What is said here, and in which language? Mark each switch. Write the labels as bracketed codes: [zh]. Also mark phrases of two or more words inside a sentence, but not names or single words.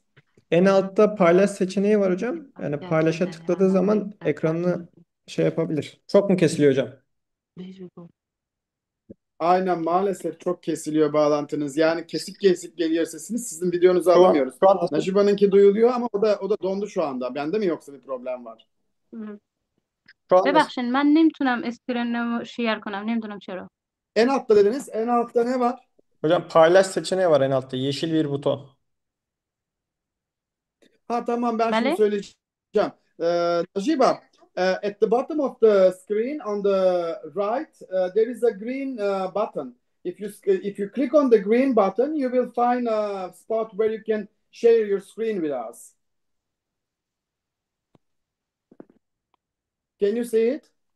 [tr] En altta paylaş seçeneği var hocam. Yani paylaşa tıkladığı zaman ekranını şey yapabilir. Çok mu kesiliyor hocam? Aynen, maalesef çok kesiliyor bağlantınız. Yani kesik kesik geliyor sesiniz. Sizin videonuzu Şu an, alamıyoruz. şu an nasıl? Najiba'nınki duyuluyor ama o da dondu şu anda. Bende mi yoksa bir problem var? Şu an nasıl? [fa] ببخشید من نمیتونم اسکرینمو شیر کنم نمیدونم چرا. [tr] En altta dediniz. En altta ne var? Hocam paylaş seçeneği var en altta. Yeşil bir buton. Ha tamam, ben şimdi [fa] بله [tr] söyleyeceğim. Najiba, [en] at the bottom of the screen on the right, there is a green button. If you click on the green button, you will find a spot where you can share your screen with us. Can you see it?